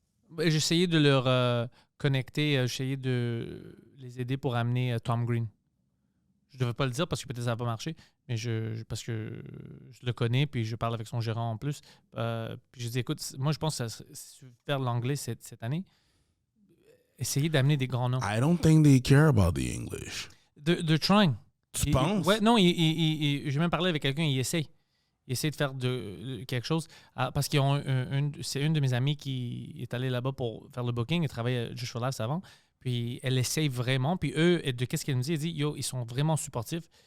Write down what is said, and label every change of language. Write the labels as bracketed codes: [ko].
[fr] Ben, j'ai essayé de leur connecter, j'ai essayé de les aider pour amener Tom Green. Je ne devais pas le dire parce que peut-être ça n'a pas marché, mais parce que je le connais puis je parle avec son gérant en plus. Puis je dis, écoute, moi je pense que si tu veux faire l'anglais cette année, essayez d'amener des grands noms. [en] I don't think they care about the English. They're trying. [fr] Tu penses? Ouais, non, j'ai même parlé avec quelqu'un, il essaye. Il essaie de faire quelque chose parce qu'ils ont c'est une de mes amies qui est allée là-bas pour faire le booking. Elle travaillait juste for Laughs avant. Puis elle essaye vraiment. Puis eux, de qu'est-ce qu'elle me dit? Elle dit, yo, ils sont vraiment supportifs.